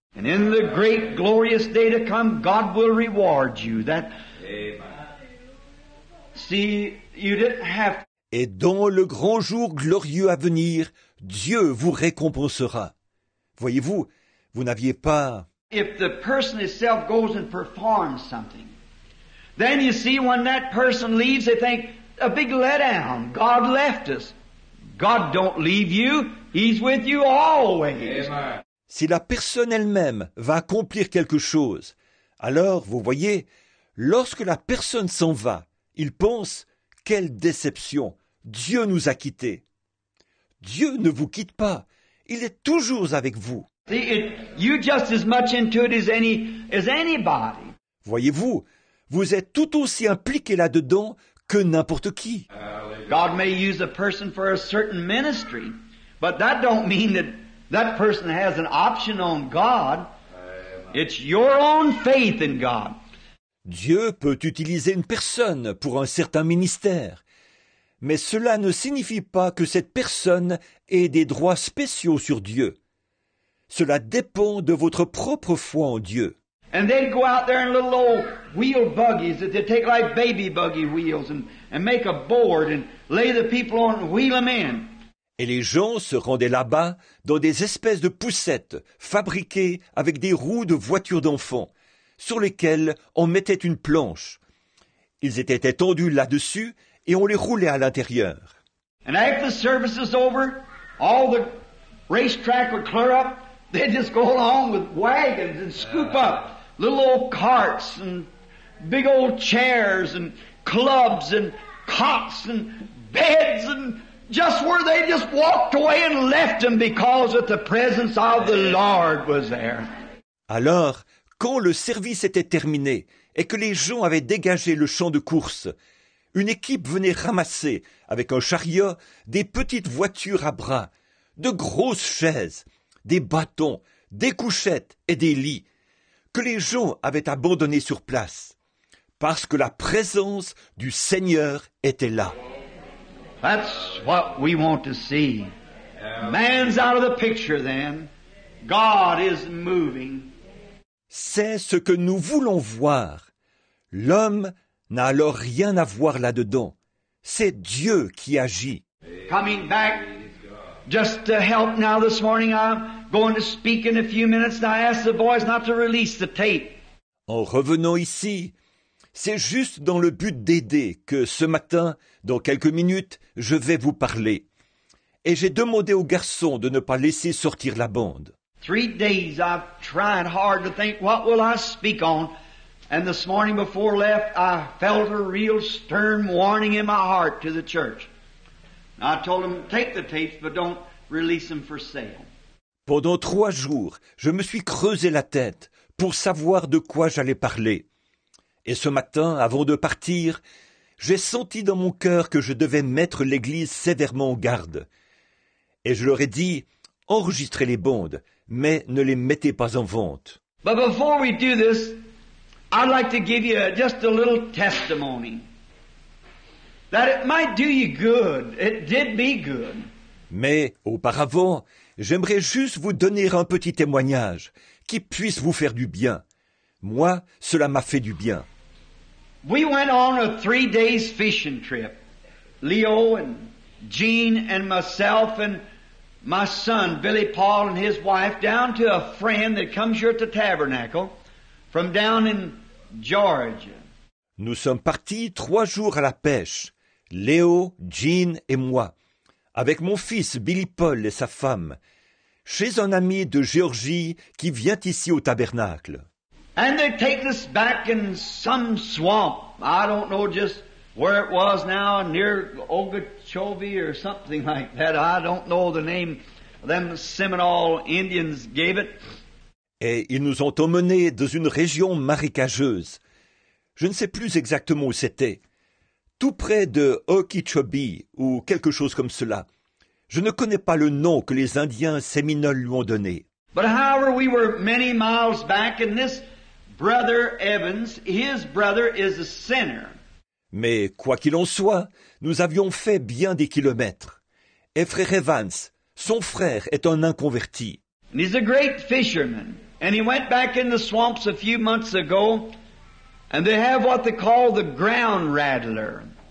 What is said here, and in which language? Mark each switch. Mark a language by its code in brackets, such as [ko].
[en] And in the great glorious day to come, God will reward you. That, see, you didn't have. [fr] Et dans le grand jour glorieux à venir, Dieu vous récompensera. Voyez-vous, vous n'aviez pas... [en] If the person itself goes and performs something, then you see when that person leaves, they think, a big letdown. God left us. God don't leave you. He's with you always. [fr] Si la personne elle-même va accomplir quelque chose, alors, vous voyez, lorsque la personne s'en va, il pense, quelle déception, Dieu nous a quittés. Dieu ne vous quitte pas, il est toujours avec vous. [en] You just as much into it as anybody. [fr] Voyez-vous, vous êtes tout aussi impliqué là-dedans que n'importe qui. [en] God may use a person for a certain ministry, but that don't mean that that person has an option on God. It's your own faith in God. [fr] Dieu peut utiliser une personne pour un certain ministère, mais cela ne signifie pas que cette personne ait des droits spéciaux sur Dieu. Cela dépend de votre propre foi en Dieu. [en] And they'd go out there in little old wheel buggies that they take like baby buggy wheels and make a board and lay the people on and wheel them in. [fr] Et les gens se rendaient là-bas dans des espèces de poussettes fabriquées avec des roues de voitures d'enfants, sur lesquelles on mettait une planche. Ils étaient étendus là-dessus et on les roulait à l'intérieur. [en] And after the service is over, all the racetrack would clear up. They'd just go along with wagons and scoop up little old carts and big old chairs and clubs and cots and beds and just where they just walked away and left them because of the presence of the Lord was there. [fr] Alors, quand le service était terminé et que les gens avaient dégagé le champ de course, une équipe venait ramasser, avec un chariot, des petites voitures à bras, de grosses chaises, des bâtons, des couchettes et des lits, que les gens avaient abandonnés sur place, parce que la présence du Seigneur était là. [en] That's what we want to see. Man's out of the picture then. God is moving. [fr] C'est ce que nous voulons voir. L'homme n'a alors rien à voir là-dedans. C'est Dieu qui agit. [en] Coming back, just to help now this morning, I'm going to speak in a few minutes, and I ask the boys not to release the tape. [fr] En revenant ici, c'est juste dans le but d'aider que ce matin, dans quelques minutes, je vais vous parler. Et j'ai demandé aux garçons de ne pas laisser sortir la bande. [en] 3 days I've tried hard to think, what will I speak on? And this morning before left, I felt a real stern warning in my heart to the church. I told them, take the tapes, but don't release them for sale. [fr] Pendant 3 jours, je me suis creusé la tête pour savoir de quoi j'allais parler. Et ce matin, avant de partir, j'ai senti dans mon cœur que je devais mettre l'Église sévèrement en garde. Et je leur ai dit, enregistrez les bandes, mais ne les mettez pas en vente. [en] But before we do this, I'd like to give you just a little testimony. That it might do you good. It did me good. [fr] Mais, auparavant, j'aimerais juste vous donner un petit témoignage qui puisse vous faire du bien. Moi, cela m'a fait du bien. [en] We went on a 3 days fishing trip. Leo and Jean and myself and my son, Billy Paul, and his wife, down to a friend that comes here at the tabernacle from down in Georgia. [fr] Nous sommes partis 3 jours à la pêche, Léo, Jean et moi, avec mon fils Billy Paul et sa femme, chez un ami de Géorgie qui vient ici au tabernacle. [en] And they take us back in some swamp. I don't know just where it was now, near Okeechobee or something like that. I don't know the name. Them Seminole Indians gave it. [fr] Et ils nous ont emmenés dans une région marécageuse. Je ne sais plus exactement où c'était. Tout près de Okeechobee ou quelque chose comme cela. Je ne connais pas le nom que les Indiens séminoles lui ont donné. [en] But however, we were many miles back, and this brother Evans, his brother is a sinner. [fr] Mais quoi qu'il en soit, nous avions fait bien des kilomètres. Et frère Evans, son frère est un inconverti. [en] And he's a great fisherman. And he went back in the swamps a few months ago, and they have what they call the ground rattler.